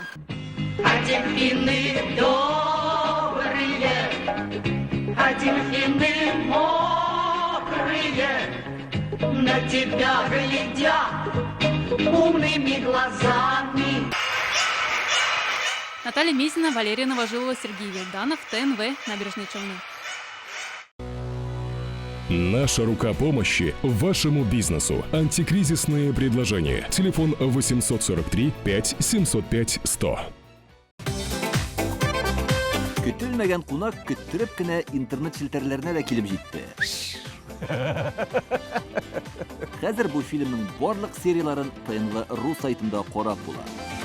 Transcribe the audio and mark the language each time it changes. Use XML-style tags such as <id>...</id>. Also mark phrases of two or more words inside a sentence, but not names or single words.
<ru>А дельфины добрые, а дельфины мокрые, на тебя глядят умными глазами. Наталья Мизина, Валерия Новожилова, Сергей Вильданов, ТНВ, Набережные Челны. Наша рука помощи вашему бизнесу. Антикризисные предложения. Телефон 843 5 705 100.</ru> <tt>Көтелмәгән кунак көттөреп кенә интернет челтәрләренә дә килеп җитте. Хәзер бу фильмның барлык серияларын ТНВ.ру сайтында карап була.</tt>